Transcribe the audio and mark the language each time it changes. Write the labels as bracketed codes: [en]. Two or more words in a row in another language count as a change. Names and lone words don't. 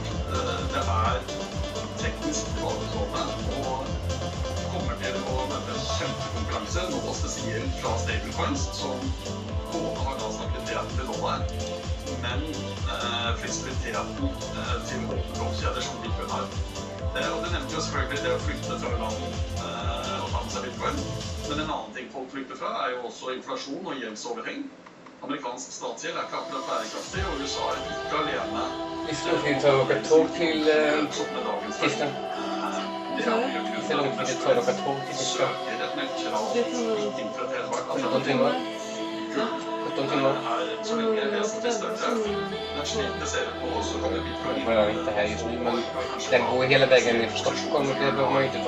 [no] Det er teknisk tilbakestående og kommer til å møte en kjempekonkurranse, nå spesielt fra stablecoins, som både har da stabiliteten til dollar, men fleksibiliteten til åpne blokkjeder som Bitcoin har. Og det nevnte jo selvfølgelig det å flytte fra land og ta med seg Bitcoin. Men en annen ting folk flykter fra er jo også inflasjon og gjeldsoverheng. Amerikansk statsgjeld er ikke akkurat bærekraftig, og USA er ikke alene. Hvis du vil ta dere tog til Tyskland? [sv] Hur långt tid det tar att åka tåg till Tyskland? 17 timmar. 17 timmar. Jag är inte här just nu, men den går hela vägen ner från Stockholm och det behöver man ju inte ta.